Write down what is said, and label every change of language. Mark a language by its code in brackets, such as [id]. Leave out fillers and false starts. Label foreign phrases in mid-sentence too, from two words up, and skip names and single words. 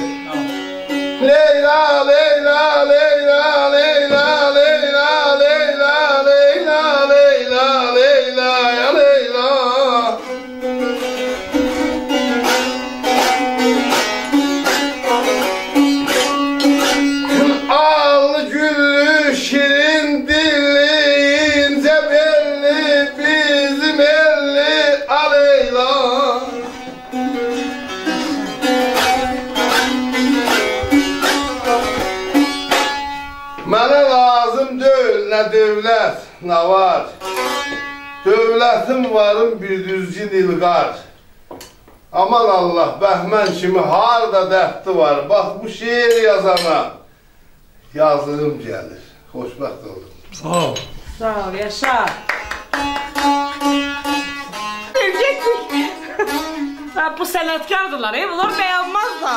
[az] Leyla Leyla Leyla Leyla Leyla Leyla Leyla Leyla Leyla ya Leyla. Allı güllü şirin dilli ince belli bizim elli Aleyla. Mənə lazım deyil nə devlet nə var. Devletim varım bir düzgün ilgar. Aman Allah Behmen kimi harda dəxti var. Bax bu şiir yazana yazığım gelir. Xoşbəxt oldum. Sağ ol. Sağ ol, yaşa. Bu sənətkardırlar, [tr] bunlar beğenmezler.